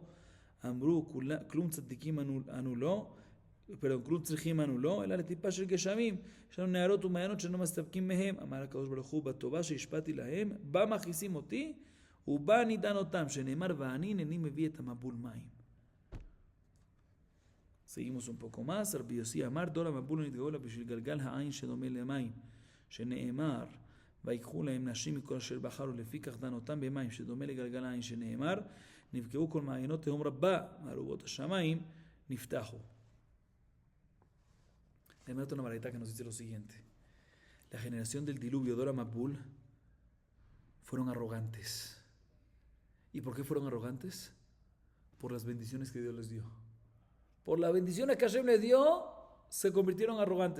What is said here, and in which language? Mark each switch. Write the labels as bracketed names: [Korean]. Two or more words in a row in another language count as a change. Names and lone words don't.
[Hebrew] אמרו כלום צדיקים אנו לא, כלום צריכים אנו לא, אלא לטיפה של גשמים, יש לנו נהרות ומעיינות שאנו מסתפקים מהם. אמר הקדוש ברוך הוא בטובה שהשפעתי להם, בה מכעיסים אותי ובה נידן אותם, שנאמר ואני הנני מביא את המבול מים. [Spanish] Seguimos un poco más. [Hebrew] Rabbi Yossi אמר דור המבול נתגאו לה בשביל גלגל העין שדומה למים, שנאמר ויקחו להם נשים מכל אשר בחרו לפי כך דן אותם במים, שדומה לגלגל העין, שנאמר נפגעו כל מעיינות תהום רבה, מארובות השמיים נפתחו. [Spanish] Le meto una baraita que nos dice lo siguiente. La generación del diluvio, [Hebrew] דור המבול, [Spanish] fueron arrogantes. ¿Y por qué fueron arrogantes? Por las bendiciones que Dios les dio. Por las bendiciones que Hashem les dio, se convirtieron arrogantes.